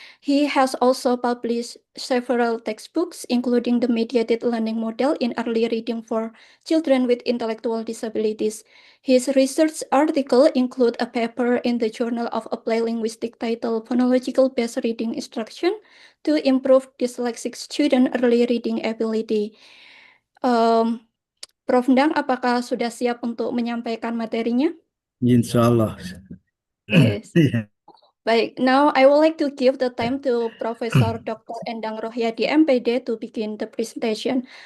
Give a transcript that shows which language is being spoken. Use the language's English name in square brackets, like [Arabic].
[English] He has also published several textbooks, including the mediated learning model in early reading for children with intellectual disabilities. His research article include a paper in the Journal of Applied Linguistics titled Phonological Based Reading Instruction to Improve Dyslexic Student Early Reading Ability. Prof. [Indonesian] Ndang, apakah sudah siap untuk menyampaikan materinya? Insya Allah. [English] Yes. [Indonesian] Iya. Baik, [English] now I would like to give the time to Professor Dr. Endang Rohyadi, MPD, to begin the presentation.